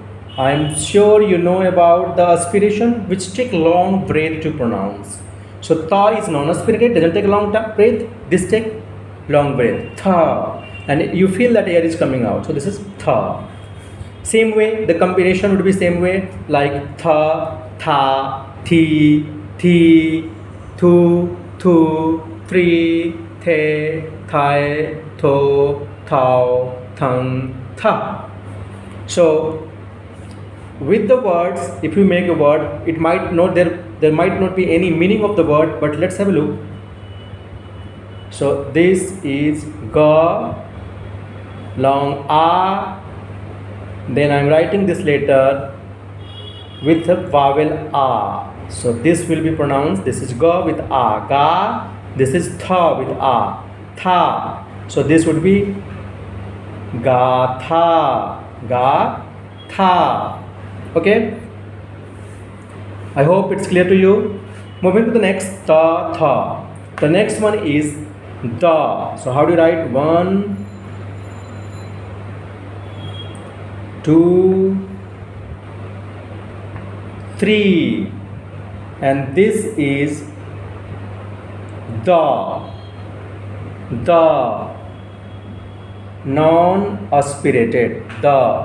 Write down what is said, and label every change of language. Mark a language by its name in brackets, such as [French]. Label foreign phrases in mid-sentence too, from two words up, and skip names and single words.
[English] I am sure you know about the aspiration, which take long breath to pronounce. So tha is non-aspirated, doesn't take a long breath. This take long breath, tha, and you feel that air is coming out. So this is tha. Same way, the combination would be same way, like tha, tha, thi, thi, thu, thu, three, the, thai, tho, thou, thang, tha. So with the words, if you make a word, it might not there might not be any meaning of the word, but let's have a look. So this is ga, long a, then I'm writing this letter with the vowel a. So this will be pronounced, this is ga with a, ga, this is tha with a, tha. So this would be ga tha, ga tha. Okay, I hope it's clear to you. Moving to the next, ta, tha. The next one is da. So how do you write? 1, 2, 3, and this is da, non-aspirated, da.